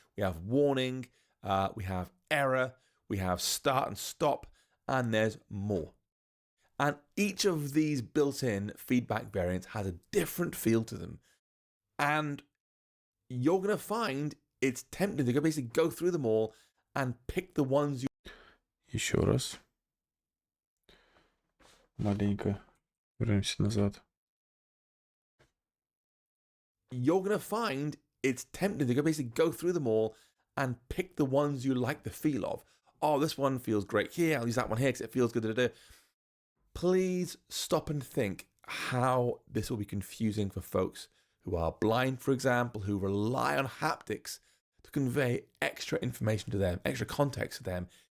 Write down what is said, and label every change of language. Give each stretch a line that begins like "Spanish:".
English: We have warning, we have error, we have start and stop, and there's more. And each of these built-in feedback variants has a different feel to them. And you're going to find it's tempting to basically go through them all and pick the ones you...
Russian: Еще раз. Маленько вернемся назад.
English: You're going to find it's tempting to basically go through them all and pick the ones you like the feel of. Oh, this one feels great here. I'll use that one here because it feels good. Please stop and think how this will be confusing for folks who are blind, for example, who rely on haptics to convey extra information to them, extra context to them.